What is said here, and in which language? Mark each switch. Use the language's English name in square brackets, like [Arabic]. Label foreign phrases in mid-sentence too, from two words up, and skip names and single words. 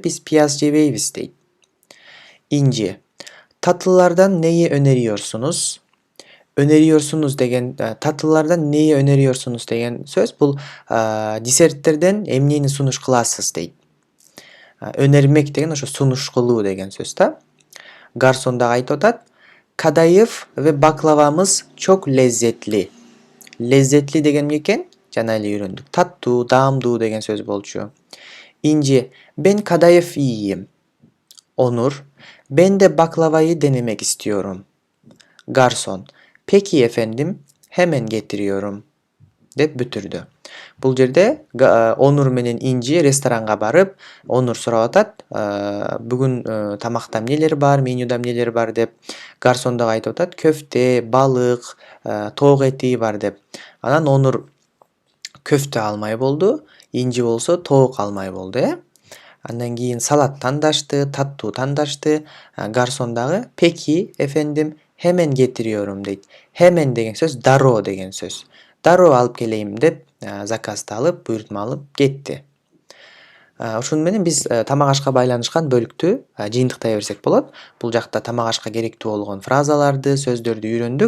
[Kyrgyz] Биз пияз жебейбиз дейди. İnci. [Turkish] Tatlılardan neyi öneriyorsunuz? Öneriyorsunuz [Kyrgyz] деген, [Turkish] tatlılardan neyi öneriyorsunuz [Kyrgyz] деген сөз. Бул десерттерден эмнени сунуш кыласыз дейди. Önermek деген ошо сунуш кылуу деген сөз да. Гарсон да айтып атат. [Turkish] Kadayıf ve baklavamız çok lezzetli. [Kyrgyz] Lezzetli деген экен? Жана эле үйрөндүк. Таттуу, даамдуу деген сөз болчу. [Turkish] İnci. Ben kadayıf yiyeyim. Onur. Ben de baklavayı denemek istiyorum. Garson. Peki efendim, hemen getiriyorum. [Kyrgyz] Деп бүтүрдү. Бул жерде Онур менен Инжи ресторанга барып, Онур сурап атат, бүгүн тамакта эмнелер бар, менюда эмнелер бар деп. Гарсон дагы айтып атат, көфте, балык, тоок эти бар деп. Анан Онур көфтө алмай болду, Инжи болсо тоок алмай болду, Андан кийин салат тандашты, таттуу тандашты. Гарсон дагы [Turkish] "Peki efendim, hemen getiriyorum" [Kyrgyz] дейт. Hemen деген сөз дароо деген сөз. Дароо алып келейин деп, заказды алып, буйртма алып кетти. Ушуну менен биз тамак ашка байланышкан бөлүктү жыйынтыктай берсек болот. Бул жакта тамак ашка керектүү болгон фразаларды, сөздөрдү үйрөндүк.